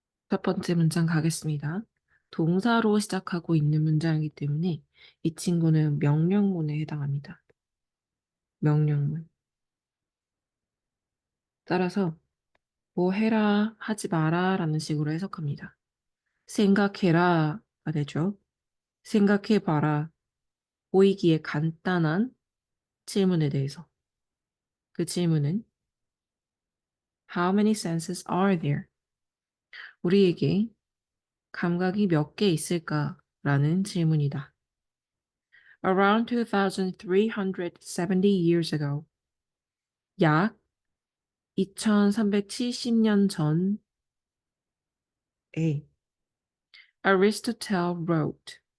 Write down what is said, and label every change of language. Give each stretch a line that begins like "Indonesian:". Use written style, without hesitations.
Korean: 첫 번째 문장 가겠습니다. 동사로 시작하고 있는 문장이기 때문에 이 친구는 명령문에 해당합니다. 명령문. 따라서 뭐 해라, 하지 마라 라는 식으로 해석합니다. 생각해라가 되죠. 생각해봐라. 보이기에 간단한 질문에 대해서. 그 질문은
English: How many senses are there?
Korean: 우리에게 감각이 몇 개 있을까? 라는 질문이다.
English: Around 2370 years ago.
Korean: 약 2370년 전에 Aristotle
English: wrote.